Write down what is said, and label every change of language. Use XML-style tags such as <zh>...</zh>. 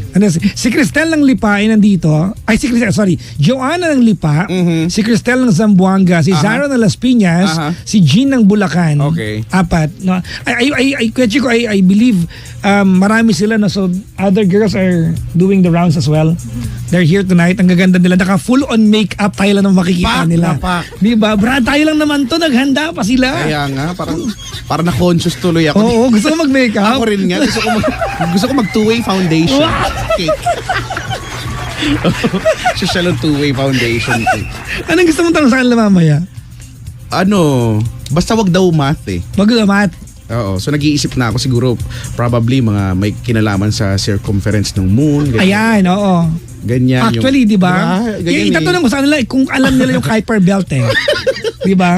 <tl>Ano, si Cristel ng Lipa ay nandito. Ay, si Cristel, sorry. Joanna ng Lipa, si Cristel ng Zamboanga, si Zara ng Las Piñas, si Jean ng Bulacan. Okay. 4. No?</tl> <en>I believe</en> <tl>marami sila. No?</tl> <en>So, other girls are doing the rounds as well. They're here tonight.</en> <tl>Ang gaganda nila. Naka full on makeup tayo lang ang makikita nila. na pak. Diba? Brad, tayo lang naman to. Naghanda pa sila. Kaya nga, parang na-conscious tuloy ako. Oo, gusto ko mag-makeup. Ako rin nga. Gusto ko mag two-way foundation. Cake.</tl> <en>Social on two-way foundation.</en> <tl>Anong gusto mong tanong sa kanila mamaya? Ano, basta wag daw math eh. Mag-umat. Oo, so nag-iisip na ako siguro probably mga may kinalaman sa circumference ng moon. Ayan, oo. Ganyan. Actually, di ba? Itatanong ko sa kanila kung alam nila yung Kuiper Belt eh. Di ba?</tl>